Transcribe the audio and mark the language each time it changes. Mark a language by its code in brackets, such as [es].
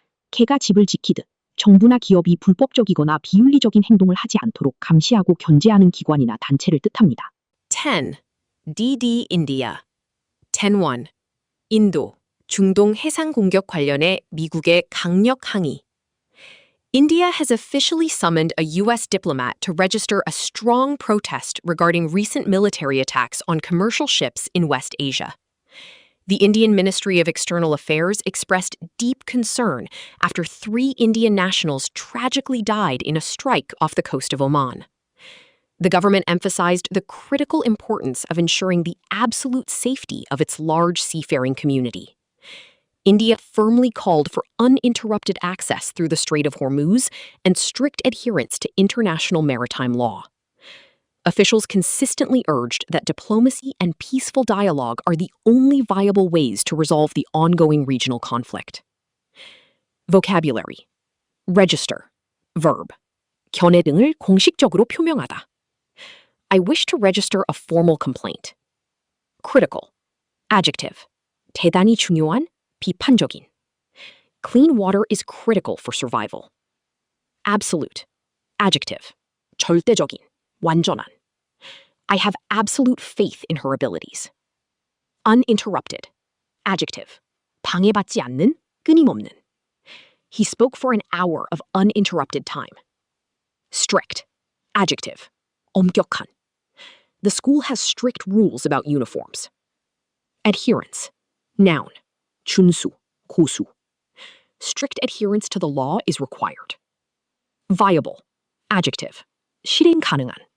[ko] 개가 집을 지키듯 정부나 기업이 불법적이거나 비윤리적인 행동을 하지 않도록 감시하고 견제하는 기관이나 단체를 뜻합니다. 10. DD India. 10.1. 인도. 중동 해상 공격 관련해 미국의 강력 항의. [en] India has officially summoned a U.S. diplomat to register a strong protest regarding recent military attacks on commercial ships in West Asia. The Indian Ministry of External Affairs expressed deep concern after 3 Indian nationals tragically died in a strike off the coast of Oman. The government emphasized the critical importance of ensuring the absolute safety of its large seafaring community. India firmly called for uninterrupted access through the Strait of Hormuz and strict adherence to international maritime law. Officials consistently urged that diplomacy and peaceful dialogue are the only viable ways to resolve the ongoing regional conflict. Vocabulary. Register. Verb. [ko] 견해 등을 공식적으로 표명하다. [en] I wish to register a formal complaint. Critical. Adjective. [ko] 대단히 중요한, 비판적인. [en] Clean water is critical for survival. Absolute. Adjective. [ko] 절대적인, 완전한. [en] I have absolute faith in her abilities. Uninterrupted. Adjective. [ko] 방해받지 않는, 끊임없는. [en] He spoke for an hour of uninterrupted time. Strict. Adjective. [ko] 엄격한. [en] The school has strict rules about uniforms. Adherence. Noun. [ko] 준수, 고수. [en] Strict adherence to the law is required. Viable. Adjective. [ko] 실행 가능한.